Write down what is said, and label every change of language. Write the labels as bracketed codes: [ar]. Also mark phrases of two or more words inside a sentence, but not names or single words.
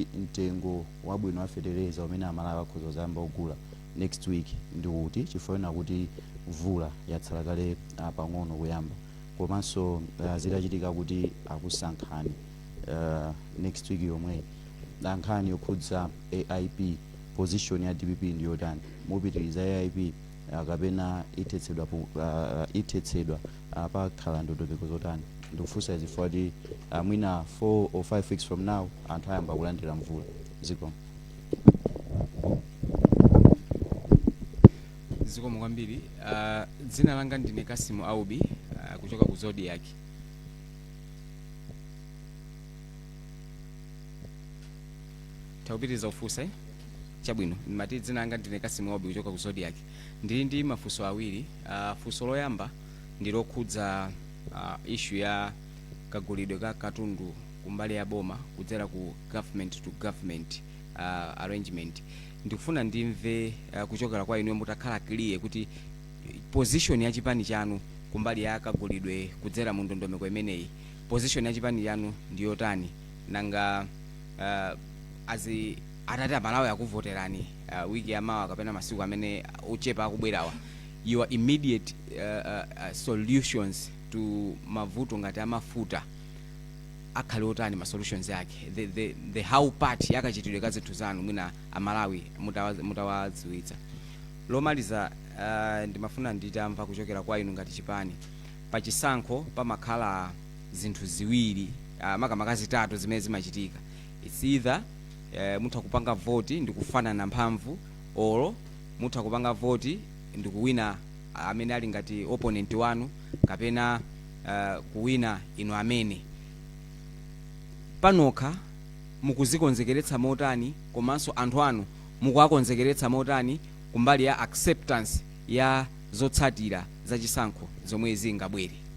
[ny] mtengo wabwino wa fertilizer umene amalawi akhoza zayamba kugula [en] next week [ny] ndi kuti chifukwa kuti mvula yatsala kale pang'ono kuyamba, komanso zitachitika kuti akusankhani [en] next week [ny] yomwe nkhani yokhudza AIP position ya DPP ndi yotani, mupitiriza AIP kapena ithetsedwa pakhala ndondomeko zotani. Ndikufunsa izi kuti mwina [en] 4 or 5 weeks from now [ny] anthu ayamba kulandira mvula. Zikomo. Zikomo kwambiri. Dzina langa ndine Kasimu Aubi kuchoka ku Zodiac. Taupitiriza ufunsa chabwino. Mati dzina langa ndine Kasimu Aubi kuchoka ku Zodiac. Ndili ndi mafunso awiri. Funso loyamba ndi lokhudza issue ya kagulidwe ka katundu kumbali ya boma kudzera ku [en] government to government arrangement. [ny] Ndikufuna ndimve kuchokera kwa inu mutakhala clear kuti position ya chipani chanu kumbali ya kagulidwe kudzera mu ndondomeko imeneyi, position ya chipani chanu ndi yotani, nanga atati amalawi akuvoterani wiki yamawa kapena masiku amene uchepa akubwerawa, [en] your immediate solutions to [ny] mavuto ngati amafuta akhale otani ma solutions yake, [en] the how part [ny] yakachitidwe ka zinthu zanu mwina amalawi mutawadziwitsa. Lomaliza ndimafuna nditamva kuchokera kwa inu ngati chipani pachisankho pamakhala zinthu ziwiri makamaka zitatu zimene zimachitika. [en] It's either [ny] mutha kupanga voti ndikufanana na mphamvu, oro mutha kupanga voti ndikuwina amene ali ngati opponent wanu, kapena kuwina inu amene panokha mukuzikonzekeretsa motani, komanso anthu anu mukuwakonzekeretsa motani kumbali ya acceptance ya zotsatira za chisankho zomwe zingabwere.